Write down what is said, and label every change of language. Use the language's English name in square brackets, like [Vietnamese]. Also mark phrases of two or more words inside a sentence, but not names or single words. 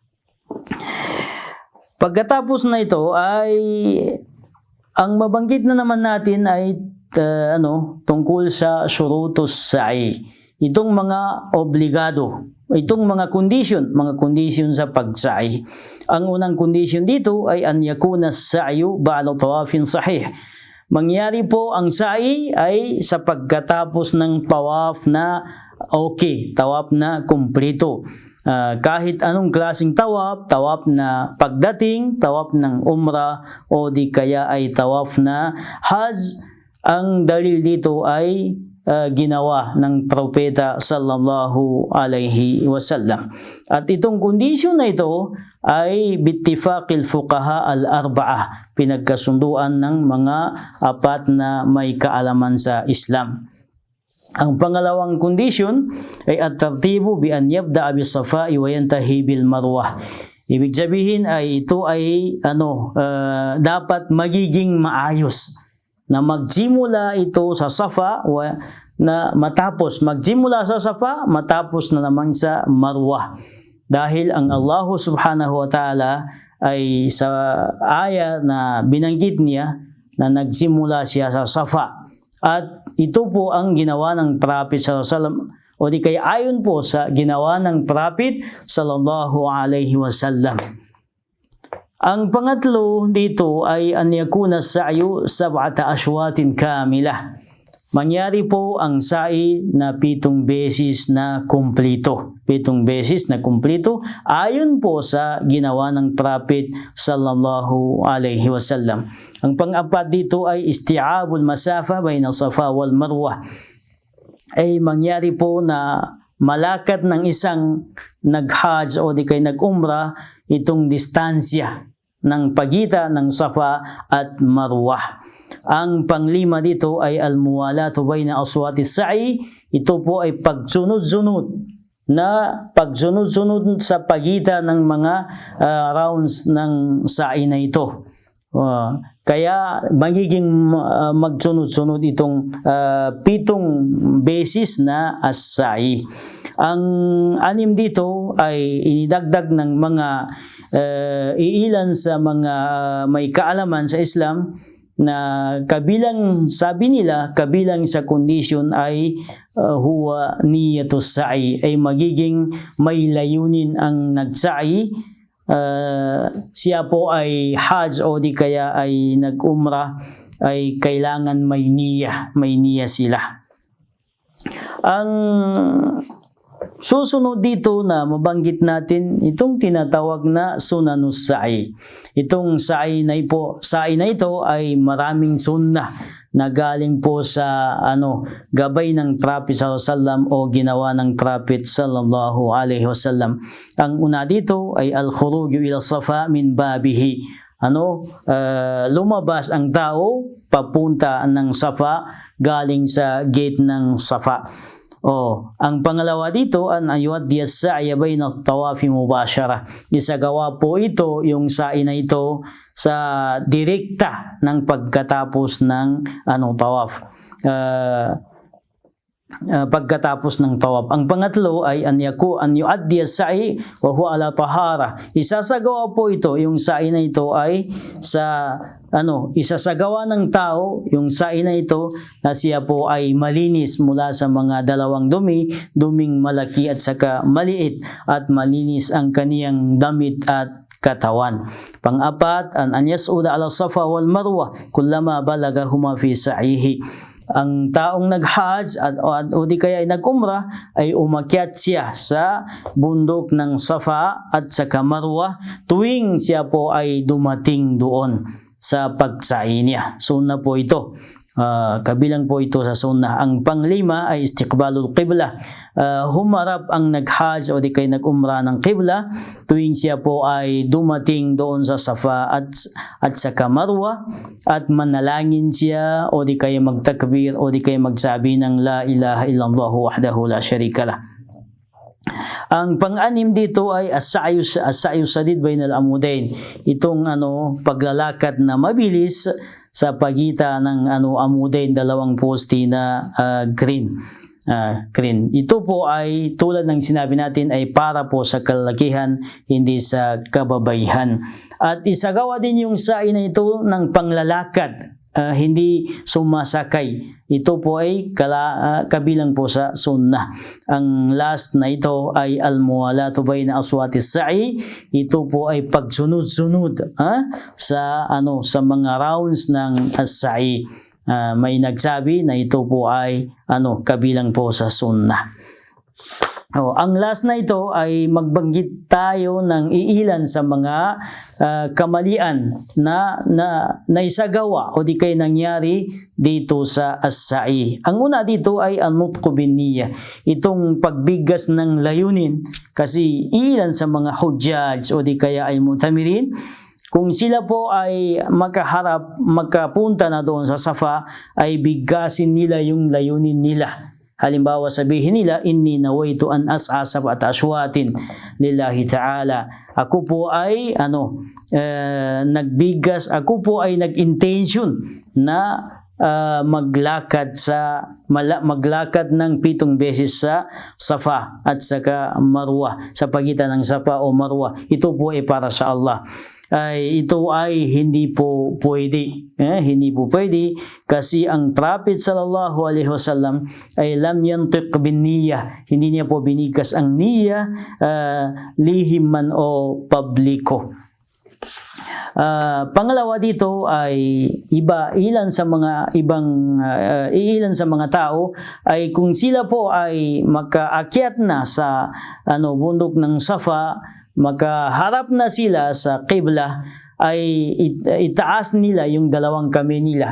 [Filipino] Pagkatapos na ito ay ang mabanggit na naman natin ay tungkol sa [Arabic] شروط السعي. [Filipino] Itong mga obligado, itong mga condition sa pagsa'i. Ang unang condition dito ay [Arabic] أن يكون سعي بعد طواف صحيح. [Filipino] Mangyari po ang sa'i ay sa pagkatapos ng tawaf na tawaf na kumpleto. Kahit anong klaseng tawaf na pagdating, tawaf ng umrah o di kaya ay tawaf na hajj, ang dalil dito ay ginawa ng propeta [Arabic] صلى الله عليه وسلم. [Filipino] At itong kondisyon na ito ay [Arabic] باتفاق الفقهاء الأربعة, [Filipino] pinagkasunduan ng mga 4 na may kaalaman sa Islam. Ang pangalawang kondisyon ay [Arabic] الترتيب بأن يبدأ بالصفا وينتهي بالمروة. [Filipino] Ibig sabihin ay ito ay dapat magiging maayos, na magsimula ito sa Safa magsimula sa Safa, matapos na naman sa Marwa. Dahil ang Allah [Arabic] سبحانه وتعالى [Filipino] ay sa aya na binanggit niya na nagsimula siya sa Safa. At ito po ang ginawa ng Prophet [Arabic] صلى الله عليه وسلم, [Filipino] o di kaya ayon po sa ginawa ng Prophet [Arabic] صلى الله عليه وسلم. [Filipino] Ang pangatlo dito ay [Arabic] أن يكون سعي 7 أشواط كاملة. [Filipino] Mangyari po ang sa'i na 7 beses na kumpleto. 7 beses na kumpleto ayon po sa ginawa ng Prophet [Arabic] صلى الله عليه وسلم. [Filipino] Ang pang-apat dito ay [Arabic] استيعاب المسافة بين الصفا والمروة. [Filipino] Ay mangyari po na malakad ng isang nag-hajj o di kay nag-umrah itong distansya ng pagitan ng Safa at Marwa. Ang panglima dito ay [Arabic] الموالاة بين أشواط السعي. [Filipino] Ito po ay pagsunod-sunod sa pagitan ng mga rounds ng sa'i na ito. Kaya magiging magsunod-sunod itong 7 beses na as-sa'i. Ang 6 dito ay inidagdag ng mga iilan sa mga may kaalaman sa Islam na kabilang, sabi nila, kabilang sa condition ay [Arabic] هو نية السعي, [Filipino] ay magiging may layunin ang nagsa'i. Siya po ay hajj o di kaya ay nag-umrah, ay kailangan may niya sila. Ang susunod dito na mabanggit natin, itong tinatawag na [Arabic] سنن السعي. [Filipino] Itong sa'i na ito ay maraming sunnah na galing po sa gabay ng Prophet [Arabic] صلى الله عليه وسلم [Filipino] o ginawa ng Prophet [Arabic] صلى الله عليه وسلم. [Filipino] Ang una dito ay [Arabic] الخروج إلى الصفا من بابه. [Filipino] Lumabas ang tao papunta ng Safa galing sa gate ng Safa. Ang pangalawa dito [Arabic] أن يؤدي السعي بين الطواف مباشرة. [Filipino] Isagawa po ito, yung sa'i na ito, sa direkta ng pagkatapos ng tawaf. Pagkatapos ng tawaf. Ang pangatlo ay [Arabic] أن يؤدي السعي وهو على طهارة. [Filipino] Isasagawa po ito, yung sa'i na ito ay sa isasagawa ng tao, yung sa'i na ito, na siya po ay malinis mula sa mga dalawang duming malaki at saka maliit, at malinis ang kaniyang damit at katawan. Pang-apat, [Arabic] أن يصعد على الصفا والمروة كلما بلغهما في سعيه. [Filipino] Ang taong nag-hajj o di kaya ay nag-umrah ay umakyat siya sa bundok ng Safa at saka Marwa tuwing siya po ay dumating doon sa pagsa'i niya. Sunnah po ito. Kabilang po ito sa sunnah. Ang panglima ay [Arabic] استقبال القبلة. [Filipino] Humarap ang nag-hajj o di kay nag-umrah ng qibla tuwing siya po ay dumating doon sa Safa at saka Marwa, at manalangin siya o di kay magtakbir o di kay magsabi ng [Arabic] لا إله إلا الله وحده لا شريك له. [Filipino] Ang pang-anim dito ay [Arabic] السعي الشديد بين العمودين. [Filipino] Itong paglalakad na mabilis sa pagitan ng amudain, dalawang poste na green. Ito po ay tulad ng sinabi natin ay para po sa kalakihan, hindi sa kababaihan. At isagawa din yung sa'i na ito ng panglalakad, hindi sumasakay. Ito po ay kabilang po sa sunnah. Ang last na ito ay [Arabic] الموالاة بين أشواط السعي. [Filipino] Ito po ay pagsunod-sunod sa mga rounds ng as-sa'i. May nagsabi na ito po ay kabilang po sa sunnah. Ang last na ito ay magbanggit tayo ng iilan sa mga kamalian na isagawa o di kay nangyari dito sa as-sa'i. Ang una dito ay [Arabic] النطق بالنية. [Filipino] Itong pagbigas ng layunin, kasi iilan sa mga hujjaj o di kaya ay mu'tamirin, kung sila po ay makapunta na doon sa Safa, ay bigasin nila yung layunin nila. Halimbawa, sabihin nila, [Arabic] إني نويت أن أسعى سبعة أشواط لله تعالى. [Filipino] Ako po ay nagbigas, ako po ay nag-intention na maglakad ng 7 beses sa Safa at saka Marwa, sa pagitan ng Safa o Marwa. Ito po ay para sa Allah. Ito ay hindi po pwede. Hindi po pwede kasi ang Prophet [Arabic] صلى الله عليه وسلم [Filipino] ay [Arabic] لم ينطق بالنية. [Filipino] Hindi niya po binigas ang niyya, lihim man o publiko. Pangalawa dito ay ilan sa mga tao ay kung sila po ay makaakyat na sa bundok ng Safa, makaharap na sila sa qibla, ay itaas nila yung dalawang kamay nila.